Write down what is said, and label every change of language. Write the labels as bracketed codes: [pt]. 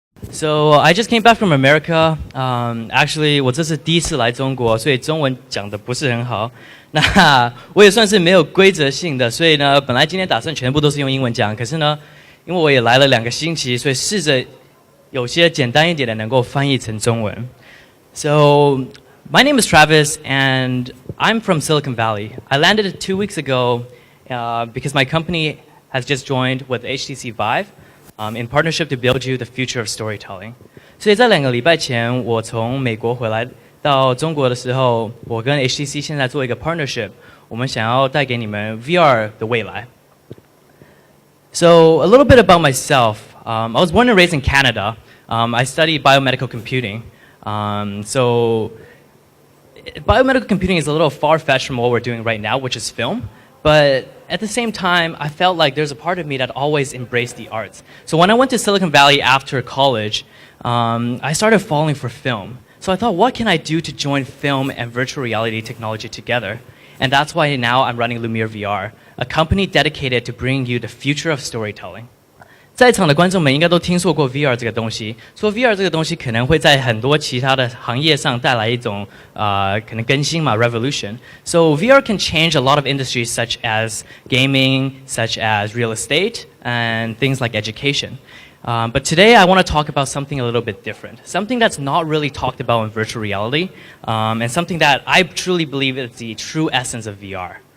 [en] So I just came back from America. Actually, [zh] 我这是第一次来中国，所以中文讲的不是很好。那我也算是没有规则性的，所以呢，本来今天打算全部都是用英文讲，可是呢，因为我也来了2个星期，所以试着有些简单一点的能够翻译成中文。 [en] So my name is Travis, and I'm from Silicon Valley. I landed 2 weeks ago because my company has just joined with HTC Vive. In partnership to build you the future of storytelling. [zh] 所以在2个礼拜前，我从美国回来到中国的时候，我跟 HTC 现在做一个 partnership， 我们想要带给你们 VR 的未来。 [en] So a little bit about myself. I was born and raised in Canada. I studied biomedical computing. So biomedical computing is a little far-fetched from what we're doing right now, which is film. But at the same time, I felt like there's a part of me that always embraced the arts. So when I went to Silicon Valley after college, I started falling for film. So I thought, what can I do to join film and virtual reality technology together? And that's why now I'm running LumiereVR, a company dedicated to bringing you the future of storytelling. [zh] 在场的观众们应该都听说过 VR 这个东西，说 VR 这个东西可能会在很多其他的行业上带来一种可能更新嘛 revolution. [en] So VR can change a lot of industries such as gaming, such as real estate, and things like education. But today I want to talk about something a little bit different, something that's not really talked about in virtual reality, and something that I truly believe is the true essence of VR.